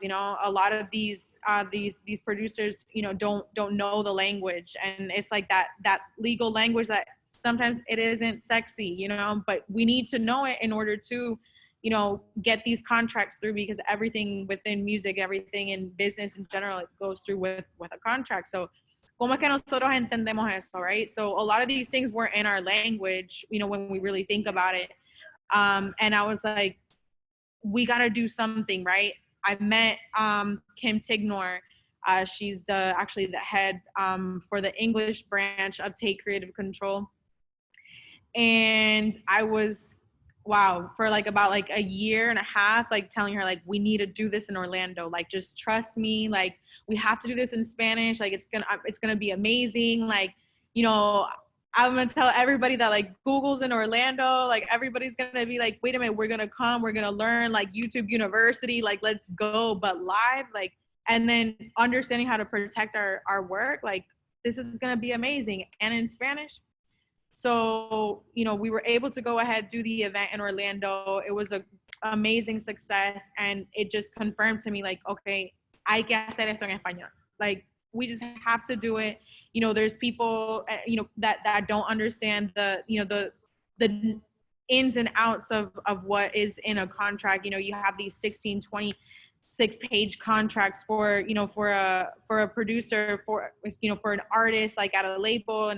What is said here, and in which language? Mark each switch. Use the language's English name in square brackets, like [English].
[English] You know, a lot of these producers, you know, don't know the language, and it's like that legal language that sometimes it isn't sexy, you know, but we need to know it in order to, you know, get these contracts through, because everything within music, everything in business in general, it goes through with a contract. [Spanish] So como es que nosotros entendemos eso, right? [English] So a lot of these things weren't in our language, you know, when we really think about it. And I was like, we got to do something, right? I met Kim Tignor. She's actually the head for the English branch of Take Creative Control. And I was, wow, for like about like a year and a half, like telling her, like, we need to do this in Orlando. Like, just trust me. Like, we have to do this in Spanish. Like, it's gonna be amazing. Like, you know, I'm gonna tell everybody that, like, Google's in Orlando. Like, everybody's gonna be like, wait a minute, we're gonna come, we're gonna learn, like, YouTube University, like, let's go. But live, like, and then understanding how to protect our work, like, this is gonna be amazing. And in Spanish. So, you know, we were able to go ahead, do the event in Orlando. It was an amazing success. And it just confirmed to me, like, okay, [Spanish] hay que hacer esto en español. [English] Like, we just have to do it. You know, there's people, you know, that don't understand the, you know, the ins and outs of what is in a contract. You know, you have these 16, 26-page contracts for, you know, for a producer, for, you know, for an artist, like at a label.